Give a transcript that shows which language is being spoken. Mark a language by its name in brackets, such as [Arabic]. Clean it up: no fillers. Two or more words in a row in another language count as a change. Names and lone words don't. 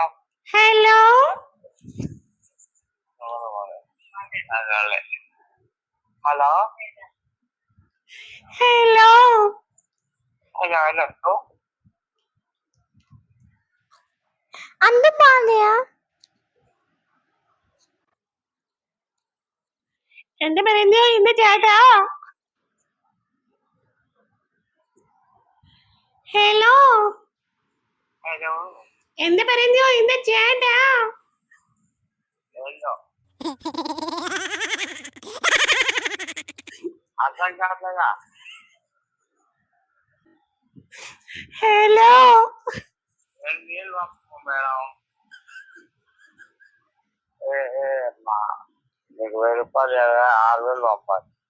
[Telugu] హలో హలో హలో హలో హలో [Malayalam] అందుబాలయా എന്ത് പറഞ്ഞു ഇന്ന് ചേട്ടാ? ഹലോ [Telugu] హలో [Malayalam] എന്ത് പറഞ്ഞു ഇന്ന് ചേട്ടാ? [Telugu] హలో అర్థం కావట్లేదా? హలో నీళ్ళు పంపు మేడం. మా నీకు 1000 రూపాయలు 6000 పంపాలి.